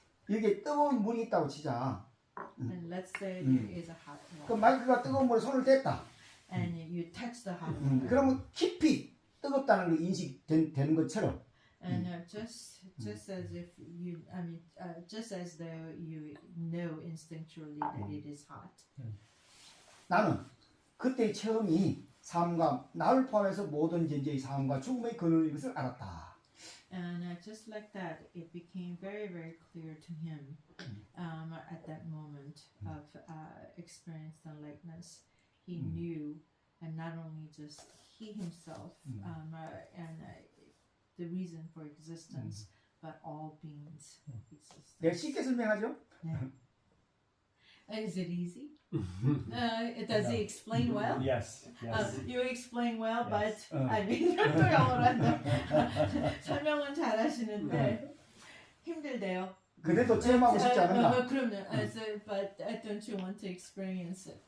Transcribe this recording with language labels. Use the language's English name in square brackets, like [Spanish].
[Korean] 여기에 뜨거운 물이 있다고 치자. [English] And let's say there is a hot 그 water, [Korean] 마이크가 뜨거운 물에 손을 댔다. [English] and you touch the hot water, [Korean] 그러면 깊이 뜨겁다는 게 인식되는 것처럼 [English] and just as if you, just as though you know instinctually that it is hot. [Korean] 나는 그때의 체험이 삶과 나를 포함해서 모든 존재의 삶과 죽음의 근원인 것을 알았다. [English] And just like that, it became very, very clear to him at that moment of experienced enlightenment. He knew, and not only just he himself, and the reason for existence, but all beings' existence. [Korean] 네, 쉽게 설명하죠? [English] Is it easy? Does he explain well? Yes. Yes. You explain well, Yes. but I mean, [Korean] 영어로 설명은 잘하시는데 힘들대요. 그래도 체험하고 싶지 않은가? 그럼요. [English] But don't you want to experience it?